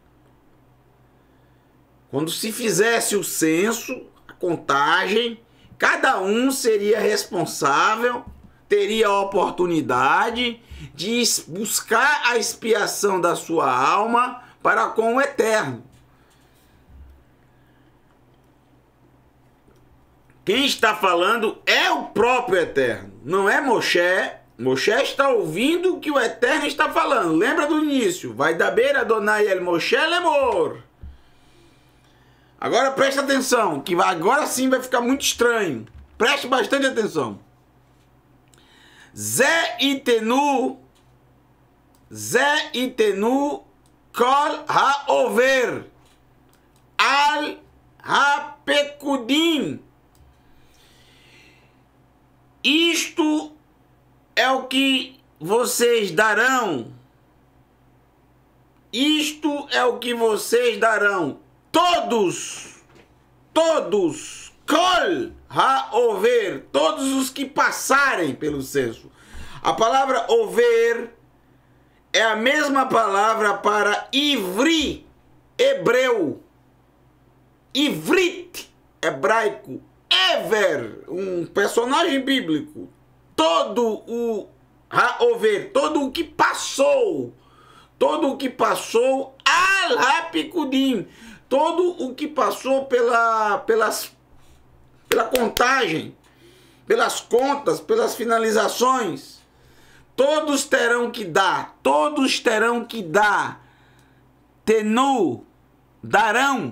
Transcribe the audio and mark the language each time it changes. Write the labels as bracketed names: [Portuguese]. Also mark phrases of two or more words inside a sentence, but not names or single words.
[Portuguese] Quando se fizesse o censo, a contagem, cada um seria responsável, teria a oportunidade de buscar a expiação da sua alma para com o Eterno. Quem está falando é o próprio Eterno, não é Moshe. Moshe está ouvindo o que o Eterno está falando. Lembra do início? [Hebrew] וידבר אדני אל משה לאמר. [Portuguese] Agora preste atenção, que agora sim vai ficar muito estranho. Preste bastante atenção. [Hebrew] זה יתנו כל העבר על הפקדים. [Portuguese] Isto é o que vocês darão. Isto é o que vocês darão. Todos, [Hebrew] כל העבר, [Portuguese] todos os que passarem pelo censo. A palavra over é a mesma palavra para ivri, hebreu. Ivrit, hebraico. Ever, um personagem bíblico. Todo o ha-over, todo o que passou. Todo o que passou [Hebrew] על הפקדים. [Portuguese] Todo o que passou pela contagem, pelas contas, pelas finalizações. Todos terão que dar. Todos terão que dar. Tenu, darão.